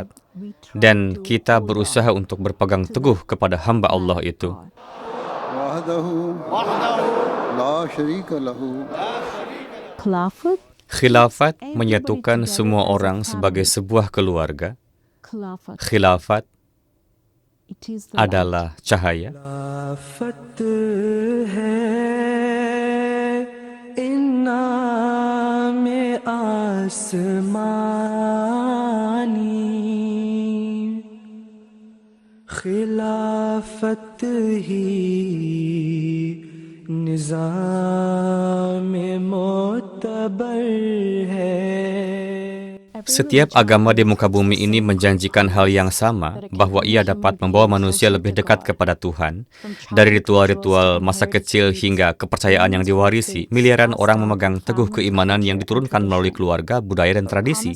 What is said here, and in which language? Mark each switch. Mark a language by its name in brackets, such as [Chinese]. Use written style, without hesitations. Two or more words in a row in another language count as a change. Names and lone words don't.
[Indonesian] Dan kita berusaha untuk berpegang teguh kepada hamba Allah itu. Khilafat menyatukan semua orang sebagai sebuah keluarga. Khilafat adalah cahaya. [Hindi] खिलाफत ही निज़ाम मोतबर है. [Indonesian] Setiap agama di muka bumi ini menjanjikan hal yang sama, bahwa ia dapat membawa manusia lebih dekat kepada Tuhan. Dari ritual-ritual masa kecil hingga kepercayaan yang diwarisi, miliaran orang memegang teguh keimanan yang diturunkan melalui keluarga, budaya, dan tradisi.